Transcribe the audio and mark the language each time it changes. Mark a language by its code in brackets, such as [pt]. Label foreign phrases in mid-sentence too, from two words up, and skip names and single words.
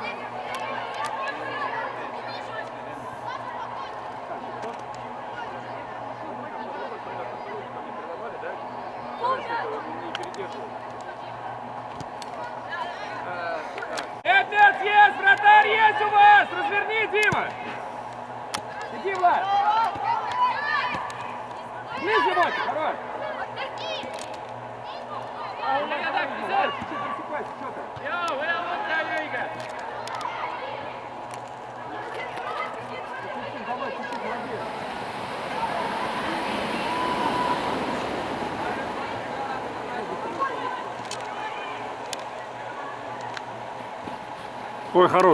[ru] Опять есть, вратарь есть у вас! Разверни, Дима! Иди, Влад! Ближе, Мотя, хорош! Чуть-чуть просыпайся, что ты? [sv] Ja, vad jag måste här ligga. [ru] Чуть-чуть, давай, чуть-чуть, молодец. Ой, хорош.